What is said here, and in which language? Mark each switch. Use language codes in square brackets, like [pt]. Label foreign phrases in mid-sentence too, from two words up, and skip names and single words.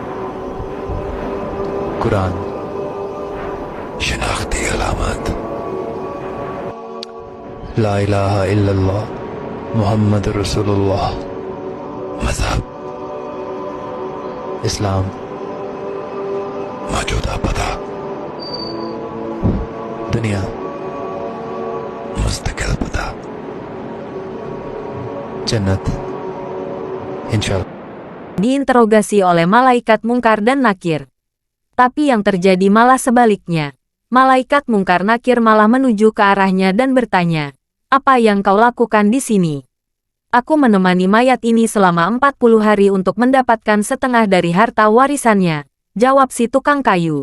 [hi] कुरान, शनाख्ती अलामत, [ar] لا إله إلا الله محمد رسول الله, [hi] मज़हब इस्लाम, मौजूदा पता, दुनिया मुस्तकिल पता, जन्नत इंशाअल्लाह. [id] Diinterogasi oleh malaikat Mungkar dan Nakir. Tapi yang terjadi malah sebaliknya. Malaikat Mungkar Nakir malah menuju ke arahnya dan bertanya, "Apa yang kau lakukan di sini?" "Aku menemani mayat ini selama 40 hari untuk mendapatkan setengah dari harta warisannya," jawab si tukang kayu.